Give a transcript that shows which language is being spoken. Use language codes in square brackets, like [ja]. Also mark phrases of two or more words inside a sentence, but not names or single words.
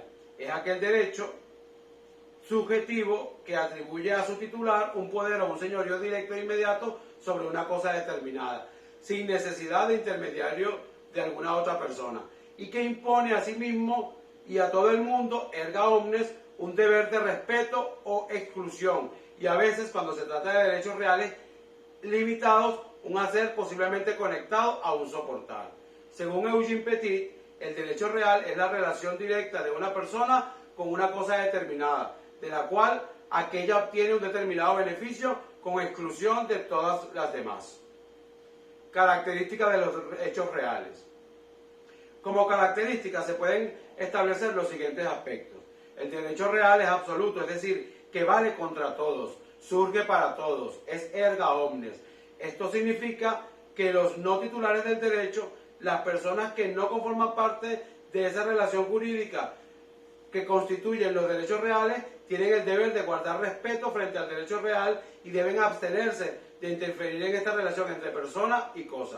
[es] Es aquel derecho subjetivo que atribuye a su titular un poder o un señorío directo e inmediato sobre una cosa determinada, sin necesidad de intermediario de alguna otra persona, y que impone a sí mismo y a todo el mundo, [la] erga omnes, [es] un deber de respeto o exclusión, y a veces, cuando se trata de derechos reales limitados, un hacer posiblemente conectado a un soportar. Según Eugene Petit, el derecho real es la relación directa de una persona con una cosa determinada, de la cual aquella obtiene un determinado beneficio con exclusión de todas las demás. Características de los hechos reales. Como características se pueden establecer los siguientes aspectos. El derecho real es absoluto, es decir, que vale contra todos, surge para todos, es [la] erga omnes. [es] Esto significa que los no titulares del derecho, las personas que no conforman parte de esa relación jurídica que constituyen los derechos reales, tienen el deber de guardar respeto frente al derecho real y deben abstenerse de interferir en esta relación entre persona y cosa.